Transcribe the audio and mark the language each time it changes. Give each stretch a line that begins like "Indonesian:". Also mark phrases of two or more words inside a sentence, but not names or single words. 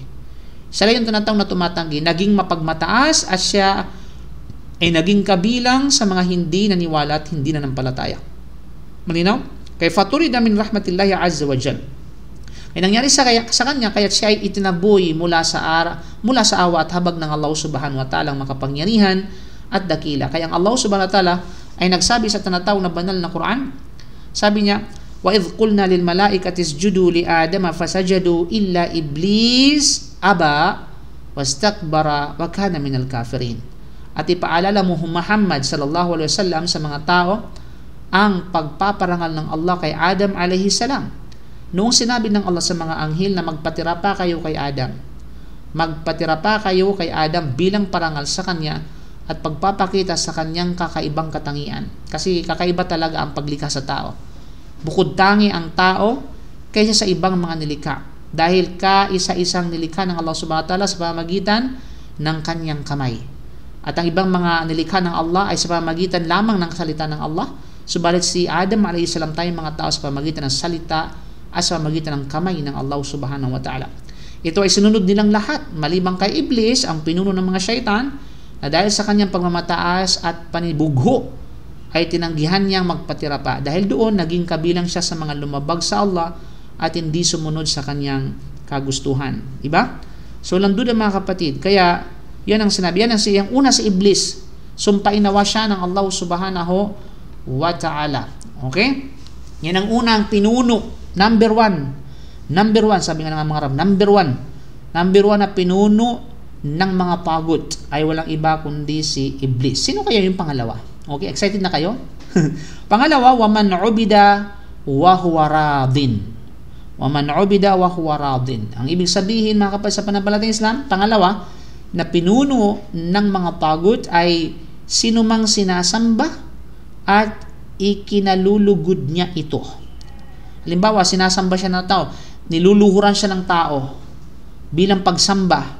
Filipino: Sila yung tinatawag na tumatanggi, naging mapagmataas at siya ay naging kabilang sa mga hindi naniwala at hindi nanampalataya. Malinaw? Kaya
Arabic: فطرد من رحمة الله عز وجل.
Filipino: Ay nangyari sa kanya, kaya siya ay itinaboy mula sa awa at habag ng Allah
Arabic: سبحانه وتعالى
Filipino: ang makapangyarihan at dakila. Kaya ang Allah
Arabic: سبحانه وتعالى
Filipino: ay nagsabi sa tinatawag na banal na Quran, sabi niya,
Arabic: وإذ قلنا للملائكة اسجدوا لآدم فسجدوا إلا إبليس أبى واستكبر وكان من الكافرين.
Filipino: At ipaalala mo Muhammad
Arabic: صلى الله عليه وسلم
Filipino: sa mga tao ang pagpaparangal ng Allah kay Adam
Arabic: عليه السلام.
Filipino: Noong sinabi ng Allah sa mga anghel na magpatira pa kayo kay Adam. Magpatira pa kayo kay Adam bilang parangal sa kanya at pagpapakita sa kanyang kakaibang katangian. Kasi kakaiba talaga ang paglikha sa tao. Bukod tangi ang tao kaysa sa ibang mga nilikha. Dahil kaisa-isang nilikha ng Allah
Arabic: سبحانه وتعالى
Filipino: sa pamamagitan ng kanyang kamay. At ang ibang mga nilikha ng Allah ay sa pamamagitan lamang ng salita ng Allah. Subalit si Adam
Arabic: عليه السلام
Filipino: tayong mga tao sa pamamagitan ng salita at sa pamamagitan ng kamay ng Allah
Arabic: سبحانه وتعالى.
Filipino: Ito ay sinunod nilang lahat, malibang kay Iblis, ang pinuno ng mga syaitan, na dahil sa kanyang pagmamataas at panibugho ay tinanggihan niyang magpatira pa. Dahil doon, naging kabilang siya sa mga lumabag sa Allah at hindi sumunod sa kanyang kagustuhan. Diba? So, lang duda mga kapatid. Kaya, yan ang sinabi. Yan ang una si Iblis. Sumpainawa siya ng Allah
Arabic: سبحانه وتعالى.
Filipino: Okay? Yan ang unang pinuno.
English: Number one,
Filipino: sabi nga ng mga Arab,
English: number one
Filipino: na pinuno ng mga tagut ay walang iba kundi si Iblis. Sino kaya yung pangalawa? Okay, excited na kayo? Pangalawa,
Arabic: ومن عبد وهو راض. ومن عبد وهو راض.
Filipino: Ang ibig sabihin mga kapatid sa pananampalatayang Islam, pangalawa, na pinuno ng mga tagut ay sinumang sinasamba at ikinalulugod niya ito. Halimbawa, sinasamba siya ng tao, niluluhuran siya ng tao bilang pagsamba.